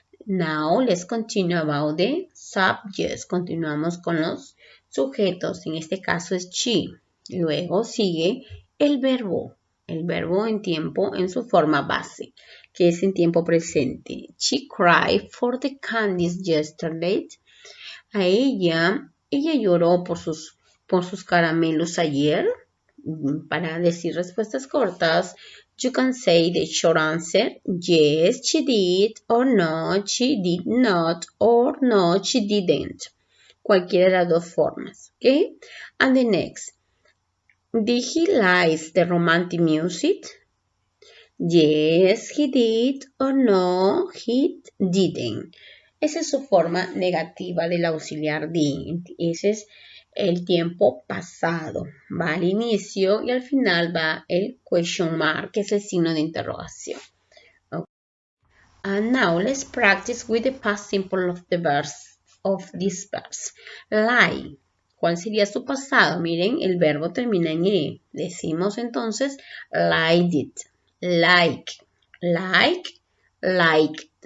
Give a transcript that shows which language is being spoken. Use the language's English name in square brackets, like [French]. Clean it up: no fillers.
[English] Now, let's continue about the subjects. [Spanish] Continuamos con los sujetos. En este caso es she. Luego sigue el verbo. El verbo en tiempo en su forma base, que es en tiempo presente. [English] She cried for the candies yesterday. [Spanish] A ella lloró por sus caramelos ayer. Para decir respuestas cortas, [English] you can say the short answer, yes, she did, or no, she did not, or no, she didn't. [Spanish] Cualquiera de las dos formas, ¿ok? [English] And the next, did he like the romantic music? Yes, he did, or no, he didn't. [Spanish] Esa es su forma negativa del auxiliar did. Ese es el tiempo pasado. Va al inicio y al final va el question mark, que es el signo de interrogación. Okay. [English] And now let's practice with the past simple of the verse, of this verse. Lie. [Spanish] ¿Cuál sería su pasado? Miren, el verbo termina en E. Decimos entonces liked it, like, liked.